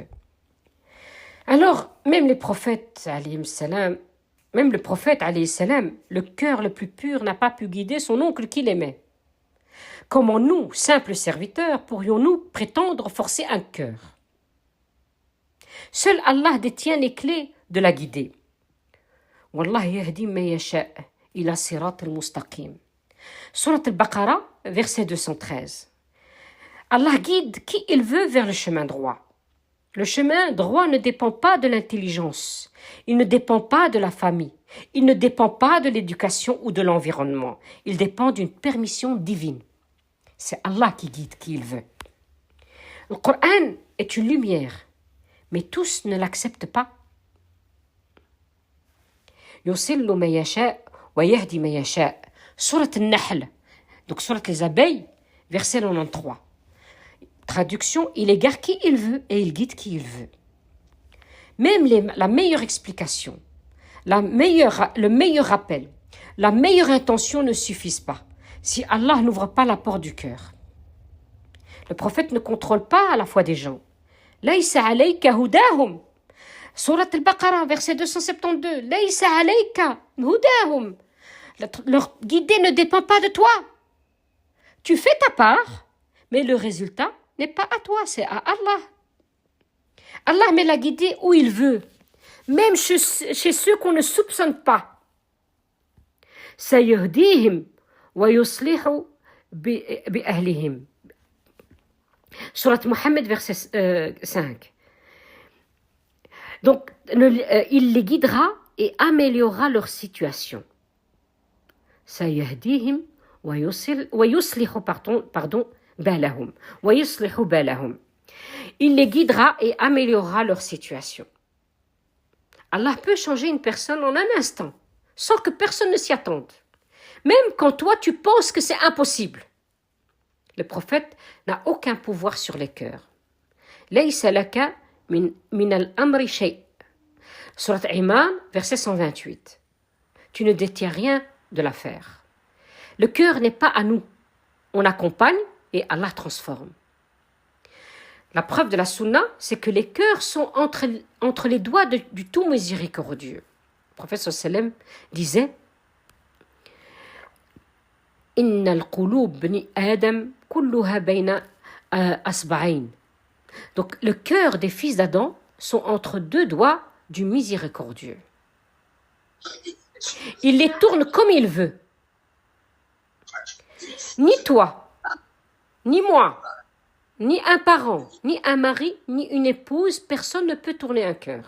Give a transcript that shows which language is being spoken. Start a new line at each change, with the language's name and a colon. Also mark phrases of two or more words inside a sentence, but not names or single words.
French: Alors, même les prophètes,
Arabic: عليه السلام,
French: le cœur le plus pur n'a pas pu guider son oncle qu'il aimait. Comment nous, simples serviteurs, pourrions-nous prétendre forcer un cœur? Seul Allah détient les clés de la guidée.
Arabic: والله يهدي من يشاء إلى صراط المستقيم.
French: Surat al-Baqarah, verset 213. Allah guide qui il veut vers le chemin droit. Le chemin droit ne dépend pas de l'intelligence, il ne dépend pas de la famille, il ne dépend pas de l'éducation ou de l'environnement, il dépend d'une permission divine. C'est Allah qui guide qui il veut. Le Coran est une lumière, mais tous ne l'acceptent pas.
Arabic: يضل من يشاء ويهدي من يشاء.
French: Surat Al-Nahl, donc surat les abeilles, verset 93. Traduction, il égare qui il veut et il guide qui il veut. Même la meilleure explication, le meilleur rappel, la meilleure intention ne suffisent pas si Allah n'ouvre pas la porte du cœur. Le prophète ne contrôle pas la foi des gens.
Arabic: ليس عليك هداهم.
French: Surat Al-Baqarah, verset 272.
Arabic: ليس عليك هداهم.
French: Leur guider ne dépend pas de toi. Tu fais ta part, mais le résultat n'est pas à toi, c'est à Allah. Allah met la guidée où il veut, même chez ceux qu'on ne soupçonne pas.
Arabic: سيهديهم ويصلح بأهلهم.
French: Surat Muhammad, verset 5. Donc, il les guidera et améliorera leur situation.
Arabic: سيهديهم ويصلح بالهم. ويصلح بالهم.
French: Il les guidera et améliorera leur situation. Allah peut changer une personne en un instant, sans que personne ne s'y attende. Même quand toi, tu penses que c'est impossible. Le prophète n'a aucun pouvoir sur les cœurs.
Arabic: ليس لك من الأمر شيء'.
French: Surat Imran, verset 128. Tu ne détiens rien de l'affaire. Le cœur n'est pas à nous. On accompagne et Allah transforme. La preuve de la sunna, c'est que les cœurs sont entre les doigts du tout miséricordieux.
Arabic: Le prophète sallam disait إن القلوب بني آدم كلها بين أصبعين.
French: Donc le cœur des fils d'Adam sont entre deux doigts du miséricordieux. Il les tourne comme il veut. Ni toi, ni moi, ni un parent, ni un mari, ni une épouse, personne ne peut tourner un cœur.